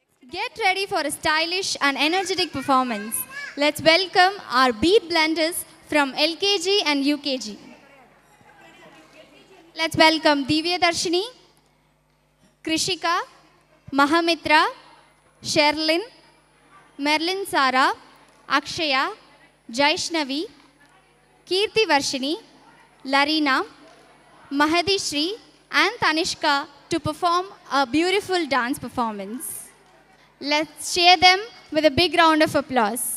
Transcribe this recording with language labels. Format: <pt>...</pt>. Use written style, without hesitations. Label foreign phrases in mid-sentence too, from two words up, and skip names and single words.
<en>Get ready for a stylish and energetic performance. Let's welcome our beat blenders from LKG and UKG. Let's welcome Divya Darshini, Krishika, Mahamitra, Sherlyn, Merlin Sara, Akshaya, Jaishnavi, Kirti Varshini, Larina, Mahadi Shri and Tanishka to perform a beautiful dance performance. Let's cheer them with a big round of applause.</en>